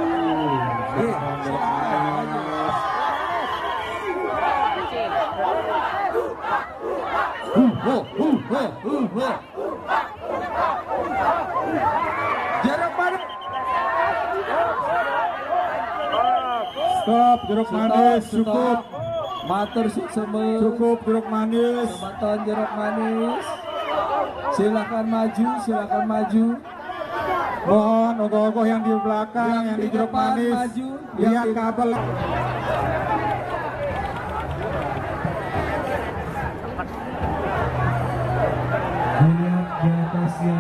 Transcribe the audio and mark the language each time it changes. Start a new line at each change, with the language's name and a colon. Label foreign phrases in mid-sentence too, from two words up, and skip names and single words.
Indonesian: Jeruk manis. Stop, jeruk manis, cukup.
Balinese: Matur suksema.
Indonesian: Cukup jeruk manis. Kecamatan Jeruk Manis. Silakan maju, silakan maju. Mohon ogoh-ogoh yang di belakang, yang di jeruk depan manis. maju. Lihat kabel. Dilihat di atasnya.